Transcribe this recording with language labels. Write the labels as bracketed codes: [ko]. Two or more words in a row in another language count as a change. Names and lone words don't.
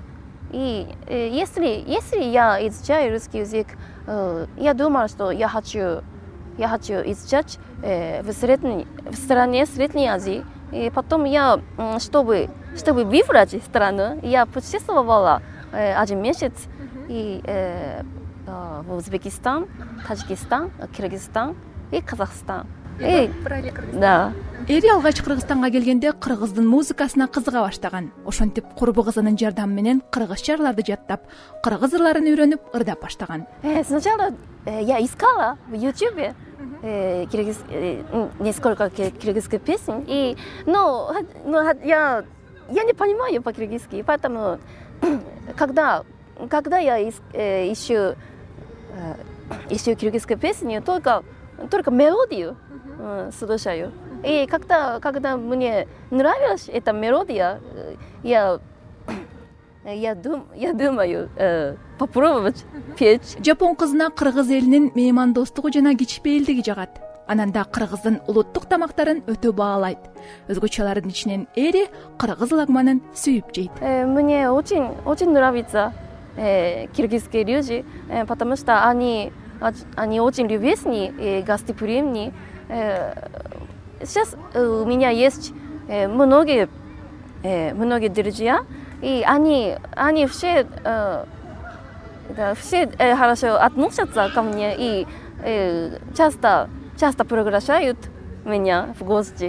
[ru] И если я изучаю русский язык, я думала, что я хочу изучать в стране Средней Азии. И потом я, чтобы выбрать страну, я путешествовала 1 месяц и в Узбекистан, Таджикистан, Кыргызстан и Казахстан. Да. [ky] Эри алгач Кыргызстанга келгенде кыргыздын музыкасына кызыга баштаган. Ошентип курбу кызынын жардамы менен кыргызча ырларды жаттап, кыргыз ырларын үйрөнүп ырдап баштаган. [ru] Сначала я искала в YouTube несколько киргизских песен, но я не понимаю по-киргизски, поэтому когда я ищу киргизские песни, только мелодию слушаю. И когда мне нравилась эта мелодия, я думаю попробовать петь. [ky] Жапон кызына кыргыз элинин меймандостугу жана кичпейилдиги жагат. Анан да кыргыздын улуттук тамактарын өтө баалайт. Өзгөчөлөрдүн ичинен Эри кыргыз лагманын сүйүп жейт. [ru] Мне очень нравится киргизские люди, потому что они очень любезные, гостеприимные. Сейчас у меня есть многие друзья, и они все хорошо относятся ко мне и часто приглашают меня в гости.